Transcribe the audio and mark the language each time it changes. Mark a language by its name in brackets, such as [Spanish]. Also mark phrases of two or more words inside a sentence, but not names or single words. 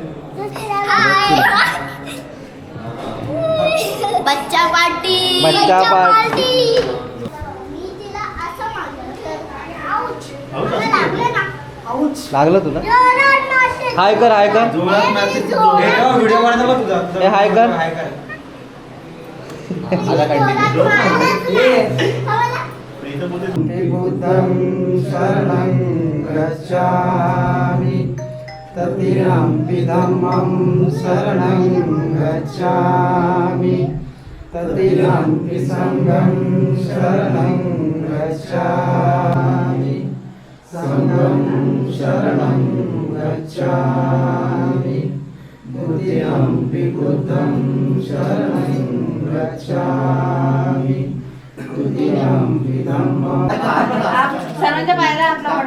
[Marathi] बच्चा पार्टी. लागलं तुला? हाय कर व्हिडिओ बनवला तुझा. हे हाय कर. [Pali] बुद्धं शरणं गच्छामि ततिरम्पि धम्मं शरणं गच्छामि ततिरम्पि संघं शरणं गच्छामि संघं शरणं गच्छामि द्वितीयम्पि बुद्धं शरणं गच्छामि तृतीयम्पि धम्मं. [Marathi] सर्वांच्या पायऱ्या आपला